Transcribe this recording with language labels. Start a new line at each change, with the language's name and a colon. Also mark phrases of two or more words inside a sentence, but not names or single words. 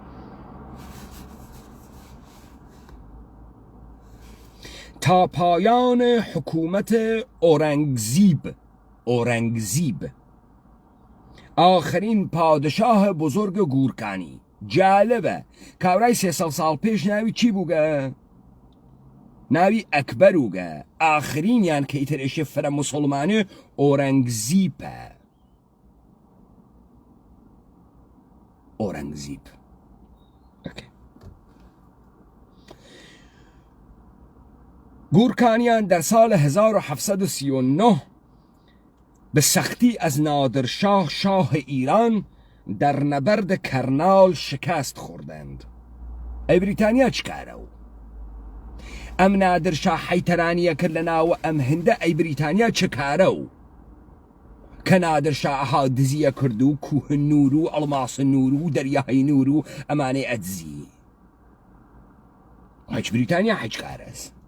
Persian: تا پایان حکومت اورنگزیب آخرین پادشاه بزرگ گورکانی.
Southern Kurdish: جالبه کاورای 300 سال پیش ناوی چی بوگه؟ ناوی ئەکبەر وگە. ئاخرینیان کە ئیتر ئێشێ فرە مسلمانێ ئۆرەنگزیبە. ئۆرەنگزیب.
Persian: گورکانیان در سال 1739 به سختی از نادرشاه شاه ایران در نبرد کرنال شکست خوردند.
Southern Kurdish: ای بریتانیا چکارە و؟ ئەم نادرشاه حەیتەرانیە کرد لە ناوە ئەم هەندە. ئەی بریتانیا چکارە و؟ کە نادرشاه دزیە کرد و کوه نور و ئەڵماس نور و دەریای نور و ئەمانەی ئەدزی. هیچ بریتانیا هیچ کارەس.